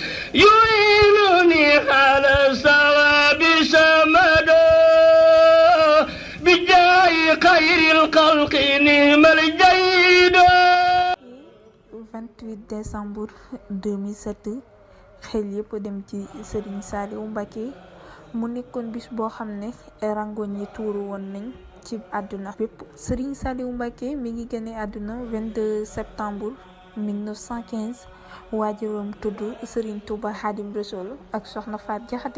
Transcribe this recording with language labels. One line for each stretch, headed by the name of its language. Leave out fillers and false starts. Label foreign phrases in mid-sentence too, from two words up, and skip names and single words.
Arabic: يعينني على الصواب سمدا بجاه خير الخلق نعم الجيد.
Wolof: 28 décembre 2007 xel yëpp dem ci Serigne Saliou Mbacké mu nekkoon bis boo xam ne rangoñ yi tuuru woon nañ ci àdduna bépp. Serigne Saliou Mbacké mi ngi génne àdduna 22 septembre 1915 waajuram tudd Serigne Touba Khadim Rassoul ak Soxna Faat Jaxate.